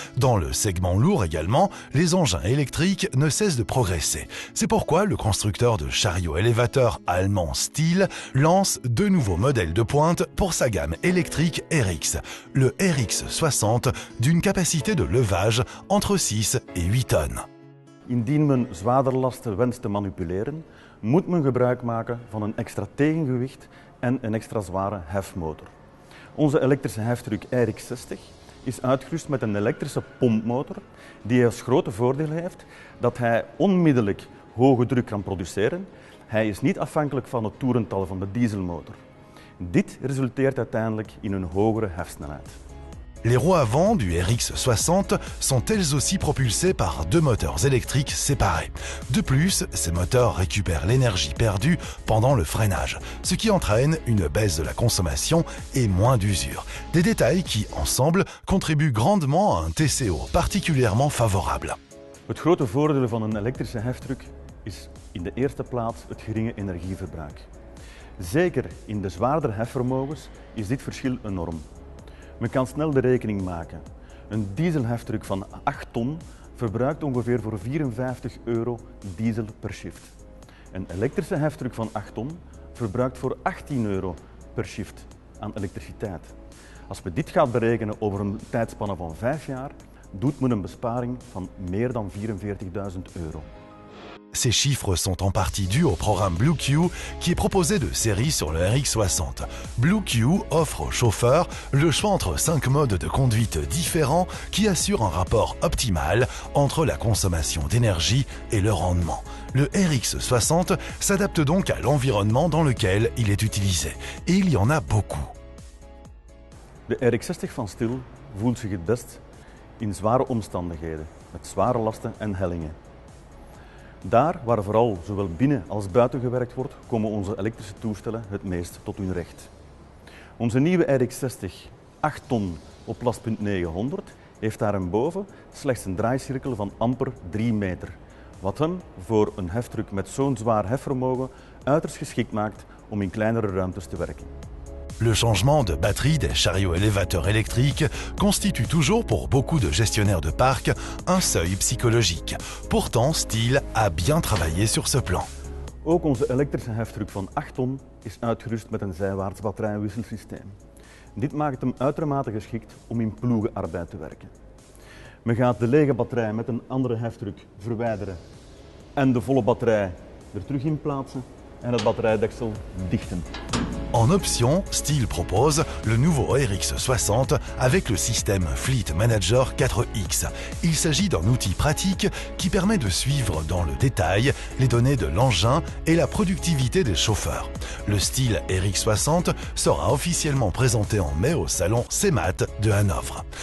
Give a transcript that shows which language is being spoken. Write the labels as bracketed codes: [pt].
[fr] Dans le segment lourd également, les engins électriques ne cessent de progresser. C'est pourquoi le constructeur de chariots élévateurs allemand Stihl lance deux nouveaux modèles de pointe pour sa gamme électrique RX. Le RX60 d'une capacité de levage entre 6 et 8 tonnes. [nl] Indien men zwaarderlasten wenst te manipuleren, moet men gebruik maken van een extra tegengewicht en een extra zware hefmotor. Onze elektrische heftruck RX60 is uitgerust met een elektrische pompmotor die als grote voordeel heeft dat hij onmiddellijk hoge druk kan produceren. Hij is niet afhankelijk van het toerental van de dieselmotor. Dit resulteert uiteindelijk in een hogere hefsnelheid. [fr] Les roues avant du RX60 sont elles aussi propulsées par deux moteurs électriques séparés. De plus, ces moteurs récupèrent l'énergie perdue pendant le freinage, ce qui entraîne une baisse de la consommation et moins d'usure. Des détails qui, ensemble, contribuent grandement à un TCO particulièrement favorable. [nl] Het grote voordeel van een elektrische heftruck is in de eerste plaats het geringe energieverbruik. Zeker in de zwaardere hefvermogens is dit verschil enorm. Men kan snel de rekening maken. Een dieselheftruck van 8 ton verbruikt ongeveer voor €54 diesel per shift. Een elektrische heftruck van 8 ton verbruikt voor €18 per shift aan elektriciteit. Als we dit gaan berekenen over een tijdspanne van 5 jaar, doet men een besparing van meer dan €44.000. [fr] Ces chiffres sont en partie dus au programme BlueQ qui est proposé de série sur le RX60. BlueQ offre aux chauffeurs le choix entre 5 modes de conduite différents qui assurent un rapport optimal entre la consommation d'énergie et le rendement. Le RX60 s'adapte donc à l'environnement dans lequel il est utilisé. Et il y en a beaucoup. [nl] De RX60 van Stihl voelt zich het best in zware omstandigheden, met zware lasten en hellingen. Daar waar vooral zowel binnen als buiten gewerkt wordt, komen onze elektrische toestellen het meest tot hun recht. Onze nieuwe RX60 8 ton op lastpunt 900 heeft daarboven slechts een draaicirkel van amper 3 meter, wat hem voor een heftruck met zo'n zwaar hefvermogen uiterst geschikt maakt om in kleinere ruimtes te werken. [fr] Le changement de batterie des chariots élévateurs électriques constitue toujours pour beaucoup de gestionnaires de parc un seuil psychologique. Pourtant, Stihl a bien travaillé sur ce plan. [nl] Ook onze elektrische heftruck van 8 ton is uitgerust met een zijwaarts batterijwisselsysteem. Dit maakt hem uitermate geschikt om in ploegenarbeid te werken. Men gaat de lege batterij met een andere heftruck verwijderen en de volle batterij er terug in plaatsen en het batterijdeksel dichten. [fr] En option, Stihl propose le nouveau RX60 avec le système Fleet Manager 4X. Il s'agit d'un outil pratique qui permet de suivre dans le détail les données de l'engin et la productivité des chauffeurs. Le Stihl RX60 sera officiellement présenté en mai au salon CEMAT de Hanovre.